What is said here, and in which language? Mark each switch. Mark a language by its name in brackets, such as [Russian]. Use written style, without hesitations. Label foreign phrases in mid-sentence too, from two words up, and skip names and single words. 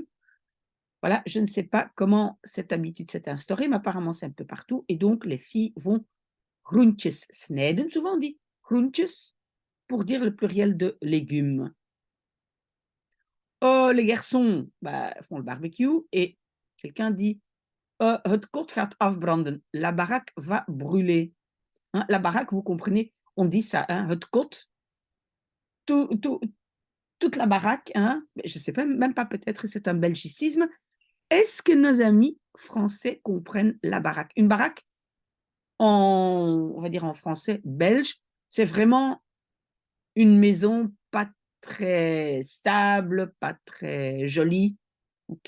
[French] Voilà, je ne sais pas comment cette habitude s'est instaurée, mais apparemment c'est un peu partout. Et donc, les filles vont [Dutch] groentjes snijden. [French] Souvent on dit groentjes pour dire le pluriel de légumes. Oh, les garçons font le barbecue et quelqu'un dit [Dutch] het kot gaat afbranden. [French] La baraque va brûler. Hein, la baraque, vous comprenez, on dit ça, hein, [Dutch] het kot, [French] toute la baraque, hein, je ne sais même pas, peut-être c'est un belgicisme. Est-ce que nos amis français comprennent la baraque? Une baraque, on va dire en français belge, c'est vraiment une maison pas très stable, pas très jolie, ok?